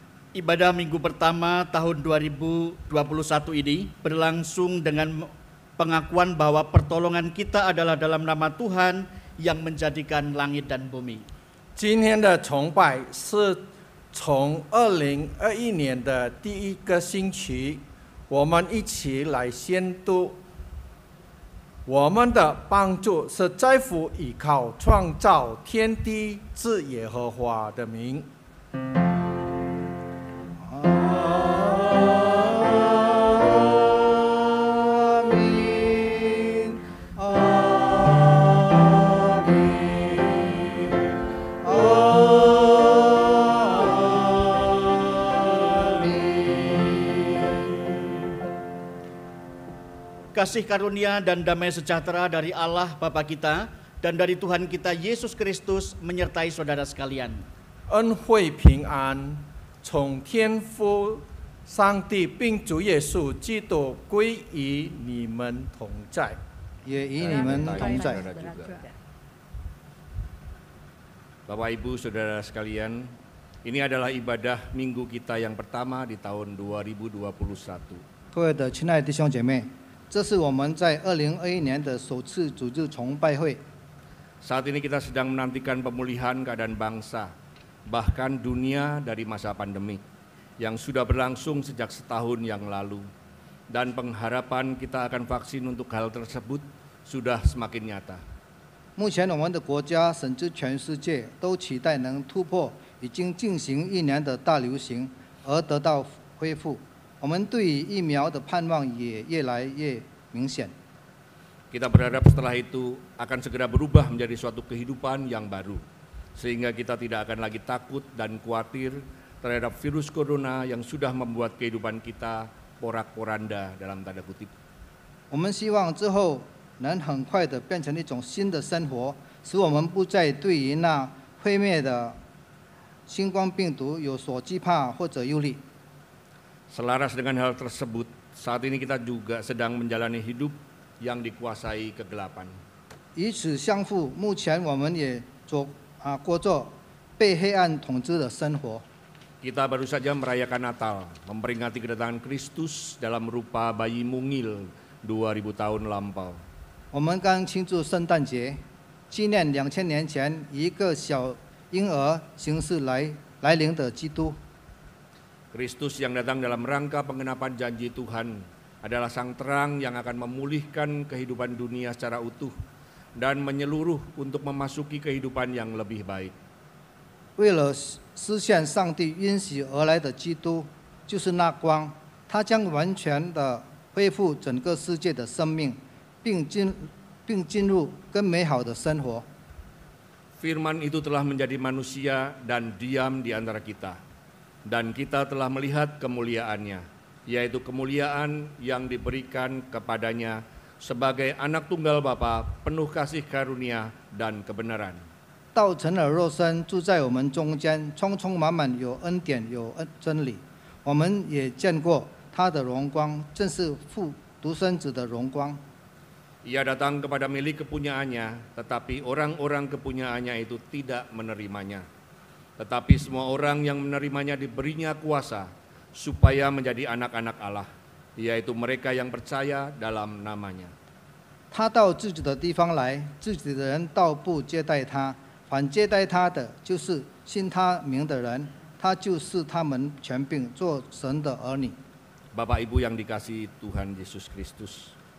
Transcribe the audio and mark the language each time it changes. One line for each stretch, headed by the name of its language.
Indonesian: Ibadah minggu pertama tahun 2021 ini berlangsung dengan pengakuan bahwa pertolongan kita adalah dalam nama Tuhan yang menjadikan langit dan bumi.
Chinese: 今天的崇拜是从2021年的第一个星期，我们一起来宣读。我们的帮助是在乎依靠创造天地之耶和华的名。阿弥
Indonesian: kasih karunia dan damai sejahtera dari Allah Bapa kita dan dari Tuhan kita Yesus Kristus menyertai saudara sekalian.
Chinese: 恩惠平安从天父上帝并主耶稣基督归于你们同在。也与你们同在。
Indonesian: Bapak Ibu Saudara sekalian, ini adalah ibadah minggu kita yang pertama di tahun 2021.
Chinese: 各位的亲爱的弟兄姐妹，这是我们在2021年的首次主日崇拜会。
Indonesian: Saat ini kita sedang menantikan pemulihan keadaan bangsa, bahkan dunia dari masa pandemi yang sudah berlangsung sejak setahun yang lalu. Dan pengharapan kita akan vaksin untuk hal tersebut sudah semakin nyata.
Chinese: 目前我们的国家甚至全世界都期待能突破已经进行1年的大流行，而得到恢复。我们对于疫苗的盼望也越来越明显。
Indonesian: Kita berharap setelah itu akan segera berubah menjadi suatu kehidupan yang baru, sehingga kita tidak akan lagi takut dan khawatir terhadap virus corona yang sudah membuat kehidupan kita porak-poranda dalam tanda kutip.
Chinese: 我们希望之后能很快的变成一种新的生活，使我们不再对于那毁灭的新冠病毒有所惧怕或者忧虑。
Indonesian: Selaras dengan hal tersebut, saat ini kita juga sedang menjalani hidup yang dikuasai kegelapan.
Chinese: 与此相符，目前我们也过着被黑暗统治的生活。
Indonesian: Kita baru saja merayakan Natal, memperingati kedatangan Kristus dalam rupa bayi mungil 2000 tahun lampau.
Chinese: 我们刚庆祝圣诞节，纪念2000年前一个小婴儿形式来临的基督。
Indonesian: Kristus yang datang dalam rangka pengenapan janji Tuhan adalah sang terang yang akan memulihkan kehidupan dunia secara utuh dan menyeluruh untuk memasuki kehidupan yang lebih baik.
Chinese: 为了实现上帝允许而来的基督，就是那光，他将完全的恢复整个世界的生命，并进入更美好的生活。
Indonesian: Firman itu telah menjadi manusia dan diam di antara kita. Dan kita telah melihat kemuliaannya, yaitu kemuliaan yang diberikan kepadanya sebagai anak tunggal Bapa, penuh kasih karunia dan kebenaran.
Chinese: 道成了肉身，住在我们中间，充充满满有恩典，有真理。我们也见过他的荣光，正是父独生子的荣光。
Indonesian: Ia datang kepada milik kepunyaannya, tetapi orang-orang kepunyaannya itu tidak menerimanya. Tetapi semua orang yang menerimanya diberinya kuasa supaya menjadi anak-anak Allah, yaitu mereka yang percaya dalam namanya.
Chinese: 他到自己的地方来，自己的人倒不接待他，反接待他的就是信他名的人，他就是他们权柄做神的儿女。
Indonesian: Bapak Ibu yang dikasihi Tuhan Yesus Kristus.